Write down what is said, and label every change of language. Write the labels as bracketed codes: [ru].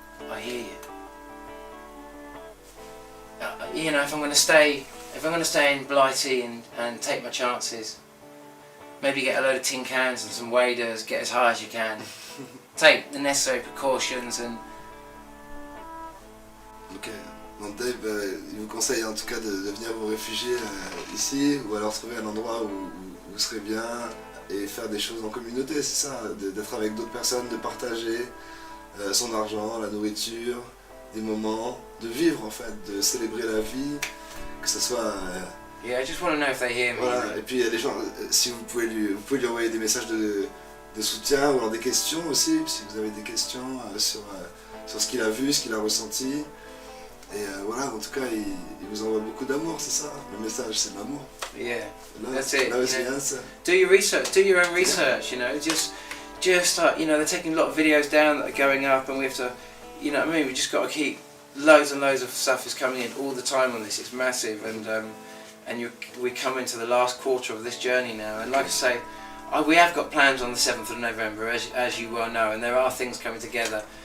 [en] I hear you. If I'm going to stay in Blighty and take my chances, maybe get a load of tin cans and some waders, get as high as you can, take the necessary precautions and... [fr] Ok, donc Dave, il vous conseille en tout cas de venir vous réfugier ici, ou alors trouver un endroit où vous serez bien et faire des choses en communauté, c'est ça, d'être avec d'autres personnes, de partager son argent, la nourriture, des moments, de vivre en fait, de célébrer la vie, que ce soit... [en] Yeah, I just want to know if they hear me. [fr] Voilà, et puis il y a des gens, si vous pouvez lui envoyer des messages de soutien ou alors des questions aussi, si vous avez des questions sur ce qu'il a vu, ce qu'il a ressenti. Et voilà, en tout cas, il vous envoie beaucoup d'amour, c'est ça. Le message, c'est de l'amour. [en] Yeah, [fr] Là, [en] that's it. [fr] Là, c'est bien ça. [en] Do your research, do your own research, just you know, they're taking a lot of videos down that are going up, and we have to, you know what I mean, we just got to keep, loads and loads of stuff is coming in all the time on this. It's massive, and we come into the last quarter of this journey now, and like I say, we have got plans on the 7th of November, as you well know, and there are things coming together.